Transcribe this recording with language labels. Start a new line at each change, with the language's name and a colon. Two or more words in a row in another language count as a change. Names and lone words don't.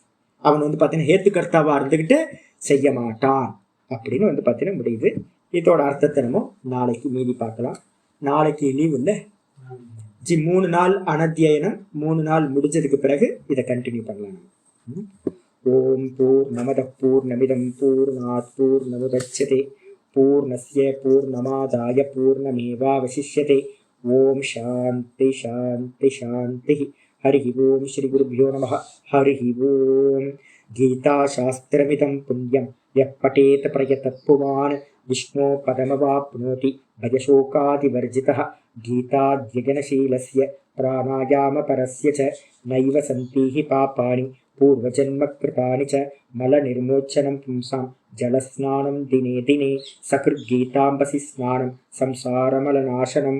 Tamil: அவன் பாத்தீங்கன்னா ஹேத்து கர்த்தாவா இருந்துகிட்டு செய்ய மாட்டான் அப்படின்னு பாத்தீங்கன்னா முடியுது. இதோட அர்த்தத்தை நம்ம நாளைக்கு மீதி பார்க்கலாம். நாளைக்கு லீவ் இல்ல, 3 நாள் அனத்தியனம், 3 நாள் முடிஞ்சதுக்கு பிறகு இதை கண்டினியூ பண்ணலாம்.
Sanskrit: ॐ पूर्णमदः पूर्णमिदं पूर्णात् पूर्णमुदच्यते पूर्णस्य पूर्णमादाय पूर्णमेवावशिष्यते. ॐ शान्तिः शान्तिः शान्तिः. हरि ॐ। श्री गुरुभ्यो नमः। हरि ॐ. गीताशास्त्रमिदं पुण्यं यः पठेत् प्रयतः पुमान् विष्णोः पदमवाप्नोति भयशोकादिवर्जितः. गीताध्ययनशीलस्य प्राणायामपरस्य च नैव सन्ति हि पापानि पूर्वजन्मकृतानि च मलनिर्मोचनं पुंसां जलस्नानं दिने दिने सकृद्गीताम्भसि स्नानं संसारमलनाशनम्.